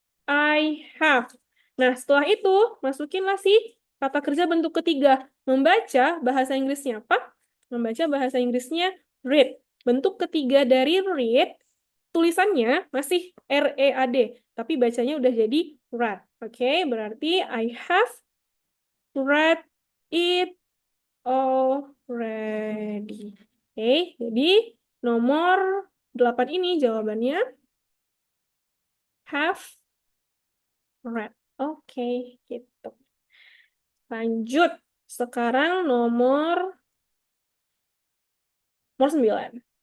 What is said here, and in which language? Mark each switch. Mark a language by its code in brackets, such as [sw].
[en] I have. [id] Nah, setelah itu masukinlah si kata kerja bentuk ketiga. Membaca bahasa Inggrisnya apa? Membaca bahasa Inggrisnya read. Bentuk ketiga dari read, tulisannya masih R-E-A-D, tapi bacanya udah jadi read. Oke, berarti [en] I have read it already. [id] Oke, jadi nomor 8 ini jawabannya have read. Oke, gitu. Lanjut. Sekarang nomor 9.